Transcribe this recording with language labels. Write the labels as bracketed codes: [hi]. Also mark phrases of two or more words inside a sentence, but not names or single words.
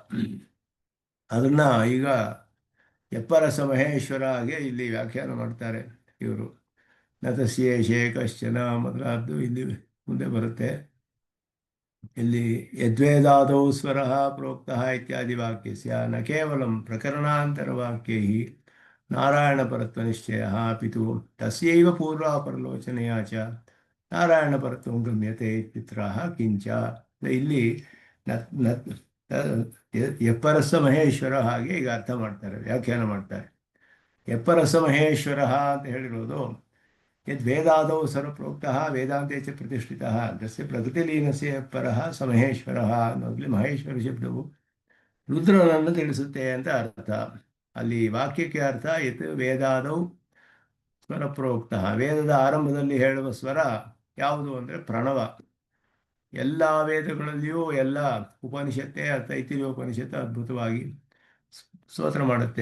[kn] ಅದನ್ನು ಈಗ ಎಪ್ಪರಸ ಮಹೇಶ್ವರ ಹಾಗೆ ಇಲ್ಲಿ ವ್ಯಾಖ್ಯಾನ ಮಾಡ್ತಾರೆ ಇವರು. [sa] ನತಸ್ಯೇಷೇ ಕಶ್ಚನ [kn] ಮೊದಲಾದ್ದು ಇಲ್ಲಿ ಮುಂದೆ ಬರುತ್ತೆ. ಇಲ್ಲಿ [sa] ಯದ್ವೇದಾದೌ ಸ್ವರಃ ಪ್ರೋಕ್ತಃ ಇತ್ಯಾದಿ ವಾಕ್ಯಸ್ಯ ನ ಕೇವಲಂ ಪ್ರಕರಣಾಂತರ ವಾಕ್ಯೈ ನಾರಾಯಣಪರತ್ವ ನಿಶ್ಚಯ ಪಿತು ತಸ್ಯೈವ ಪೂರ್ವಾಪರಲೋಚನೆಯ ಚ ನಾರಾಯಣಪರತ್ವ ಗಮ್ಯತೆ ಪಿತ್ರಾಹ ಕಿಂಚ. [kn] ಇಲ್ಲಿ ಎಪ್ಪರಸ ಮಹೇಶ್ವರ ಹಾಗೆ ಈಗ ಅರ್ಥ ಮಾಡ್ತಾರೆ, ವ್ಯಾಖ್ಯಾನ ಮಾಡ್ತಾರೆ. ಎಪ್ಪರಸ ಮಹೇಶ್ವರ ಅಂತ ಹೇಳಿರೋದು [sa] ಯದ್ ವೇದಾದೌ ಸರ್ವಪ್ರೋಕ್ತಃ ವೇದಾಂತೆ ಚ ಪ್ರತಿಷ್ಠಿತಃ ತಸ್ಯ ಪ್ರಕೃತಿಲೀನಸ್ಯ ಪರಃ ಸ ಮಹೇಶ್ವರಃ [kn] ಅನ್ನೋದ್ರಲ್ಲಿ ಮಹೇಶ್ವರ ಶಬ್ದವು ರುದ್ರನನ್ನು ತಿಳಿಸುತ್ತೆ ಅಂತ ಅರ್ಥ. ಅಲ್ಲಿ ವಾಕ್ಯಕ್ಕೆ ಅರ್ಥ [sa] ಯತ್ ವೇದಾದೌ ಸ್ವರ ಪ್ರೋಕ್ತಃ, [kn] ವೇದದ ಆರಂಭದಲ್ಲಿ ಹೇಳುವ ಸ್ವರ ಯಾವುದು ಅಂದರೆ ಪ್ರಣವ. ಎಲ್ಲ ವೇದಗಳಲ್ಲಿಯೂ ಎಲ್ಲ ಉಪನಿಷತ್ತೇ ತೈತಿರಿಯ ಉಪನಿಷತ್ತು ಅದ್ಭುತವಾಗಿ ಸ್ತೋತ್ರ ಮಾಡುತ್ತೆ.